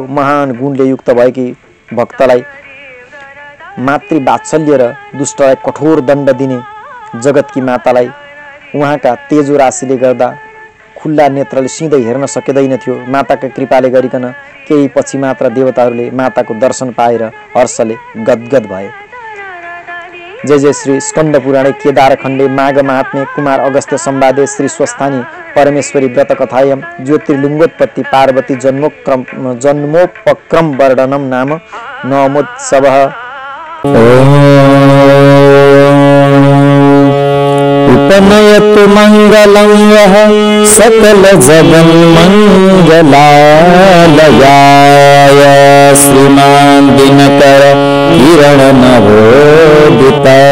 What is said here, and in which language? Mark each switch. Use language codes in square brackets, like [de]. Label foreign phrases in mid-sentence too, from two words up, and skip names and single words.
[ne] महान गुणले युक्त भएकी भक्तलाई मातृवात्सल्य र दुष्टलाई कठोर दण्ड दिने जगतकी मातालाई उहाँका तेजो राशिले गर्दा खुल्ला नेत्रले सिधै हेर्न सकिँदैन थियो। माताका कृपाले गरिकन केही पछि मात्र देवताहरूले माताको दर्शन पाएर हर्षले गदगद भए। [sa] जय जय श्री स्कंद पुराणे केदार खंडे माघ महात्म्य कुमार अगस्त्य संवादे श्री स्वस्थानी परमेश्वरी व्रत कथायम ज्योतिर्लिंगोत्पत्ति पार्वती जन्मोपक्रम वर्णनम नाम नवमोत्सवः। उपनयतु मंगलं यः सकल जगन् मंगलालयाय श्रीमान दिनकर किरण नवोदिता